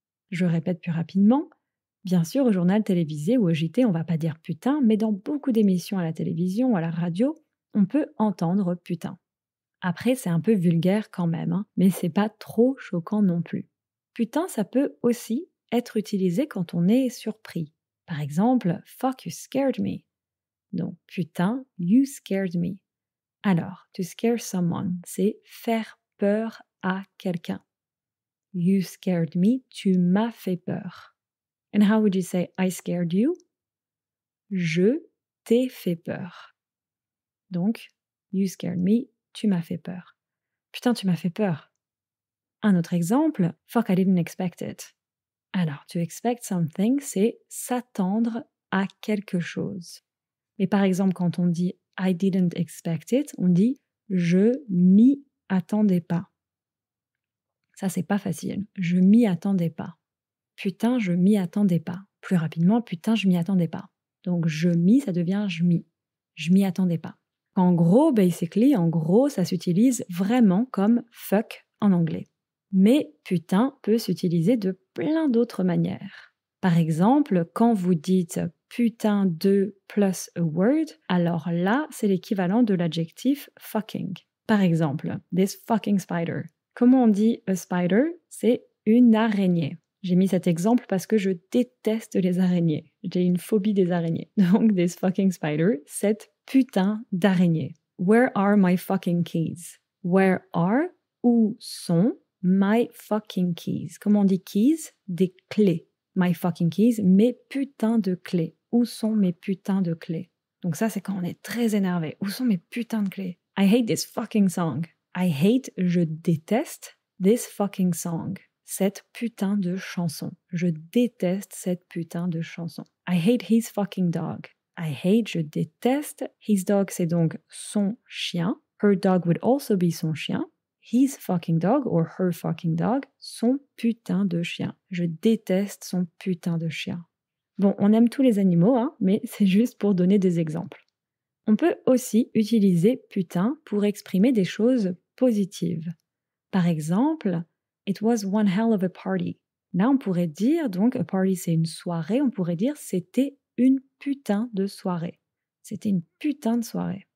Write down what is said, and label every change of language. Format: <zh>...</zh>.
<fr>Je répète plus rapidement. Bien sûr, au journal télévisé ou au JT, on va pas dire putain, mais dans beaucoup d'émissions à la télévision ou à la radio, on peut entendre putain. Après, c'est un peu vulgaire quand même, hein, mais c'est pas trop choquant non plus. Putain, ça peut aussi être utilisé quand on est surpris. Par exemple,</fr> <en>fuck, you scared me.</en> <fr>Donc, putain,</fr> <en>you scared me.</en> <fr>Alors,</fr> <en>to scare someone,</en> <fr>c'est faire peur à quelqu'un.</fr> <en>You scared me,</en> <fr>tu m'as fait peur.</fr> <en>And how would you say I scared you?</en> <fr>Je t'ai fait peur.</fr> <en>Donc, You scared me.</en> <fr>Tu m'as fait peur. Putain, tu m'as fait peur. Un autre exemple,</fr> <en>fuck, I didn't expect it.</en> <fr>Alors,</fr> <en>to expect something,</en> <fr>c'est s'attendre à quelque chose. Mais par exemple, quand on dit</fr> <en>I didn't expect it,</en> <fr>on dit je m'y attendais pas. Ça, c'est pas facile. Je m'y attendais pas. Putain, je m'y attendais pas. Plus rapidement, putain, je m'y attendais pas. Donc, je m'y, ça devient je m'y. Je m'y attendais pas. En gros, basically, ça s'utilise vraiment comme fuck en anglais. Mais putain peut s'utiliser de plein d'autres manières. Par exemple, quand vous dites putain de plus</fr> <en>a word,</en> <fr>alors là, c'est l'équivalent de l'adjectif fucking. Par exemple,</fr> <en>this fucking spider.</en> <fr>Comment on dit</fr> <en>a spider?</en> <fr>C'est une araignée. J'ai mis cet exemple parce que je déteste les araignées. J'ai une phobie des araignées. Donc,</fr> <en>this fucking spider,</en> <fr>cette putain d'araignée.</fr> <en>Where are my fucking keys? Where are,</en> <fr>où sont,</fr> <en>my fucking keys?</en> <fr>Comment on dit keys? Des clés.</fr> <en>My fucking keys,</en> <fr>mes putains de clés. Où sont mes putains de clés? Donc ça, c'est quand on est très énervé. Où sont mes putains de clés?</fr> <en>I hate this fucking song. I hate,</en> <fr>je déteste,</fr> <en>this fucking song.</en> <fr>Cette putain de chanson. Je déteste cette putain de chanson.</fr> <en>I hate his fucking dog. I hate,</en> <fr>je déteste.</fr> <en>His dog,</en> <fr>c'est donc son chien.</fr> <en>Her dog would also be</en> <fr>son chien.</fr> <en>His fucking dog or her fucking dog,</en> <fr>son putain de chien. Je déteste son putain de chien. Bon, on aime tous les animaux, hein, mais c'est juste pour donner des exemples. On peut aussi utiliser putain pour exprimer des choses positives. Par exemple,</fr> <en>it was one hell of a party.</en> <fr>Là, on pourrait dire, donc,</fr> <en>a party</en> <fr>c'est une soirée, on pourrait dire c'était une putain de soirée. C'était une putain de soirée.</fr>